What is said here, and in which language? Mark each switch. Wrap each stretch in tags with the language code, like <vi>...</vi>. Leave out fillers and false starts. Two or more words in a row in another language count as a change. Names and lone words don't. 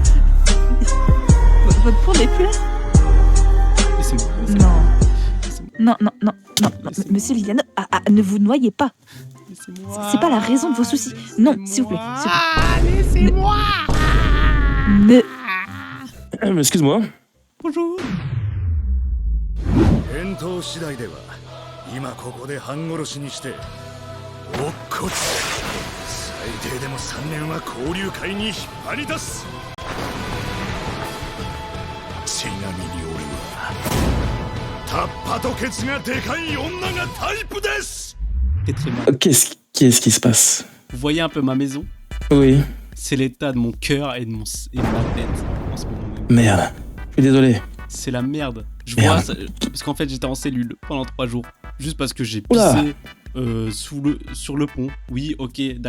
<fr>Votre pont n'est plus là? Laissez-moi. Non. Non, non, non, non, non, monsieur Liliano, ne vous noyez pas. Laissez-moi. C'est pas la raison de vos soucis. Non, s'il vous plaît. Laissez-moi. Ne... Excuse-moi. Bonjour.</fr> <ja>返答次第では今ここで半殺しにして乙骨最低でも3年は交流会に引っ張り出す。ちなみに俺はタッパとケツがでかい女がタイプです。</ja> <fr>T'es très mal. Qu'est-ce qui se passe? Vous voyez un peu ma maison? Oui. C'est l'état de mon cœur et de ma tête en ce moment même. Merde. Je suis désolé. C'est la merde. Je Merde. vois ça, parce qu'en fait j'étais en cellule pendant 3 jours juste parce que j'ai Oula. pissé sur le pont. Oui, ok, d'accord.</fr>